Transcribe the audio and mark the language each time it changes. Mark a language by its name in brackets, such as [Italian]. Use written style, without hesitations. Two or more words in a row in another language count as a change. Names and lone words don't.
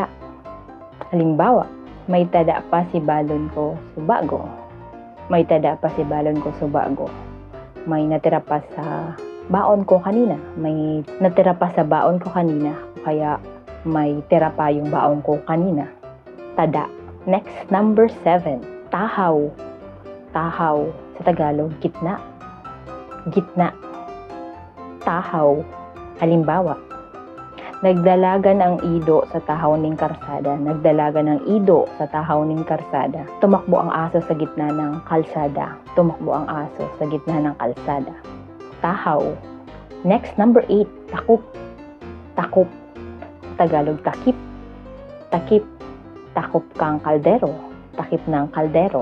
[Bikol] Halimbawa, may tada pa si balon ko subago. May tada pa si balon ko subago. [Filipino] May natira pa sa baon ko kanina. May natira pa sa baon ko kanina. Kaya may tira pa yung baon ko kanina. [English] Tada. Next, number 7. [Bikol] Tahaw. [Filipino] Tahaw. Sa Tagalog, gitna. Gitna. [Bikol] Tahaw. Halimbawa, nagdalagan ang ido sa tahaw ning karsada. Nagdalagan ang ido sa tahaw ning karsada. [Filipino] Tumakbo ang aso sa gitna ng kalsada. Tumakbo ang aso sa gitna ng kalsada. [English] Tahaw. Next, number 8. Takop. [Filipino] Takop. Sa Tagalog, takip. Takip. [Bikol] Takop kang kaldero. [Filipino] takip ng kaldero.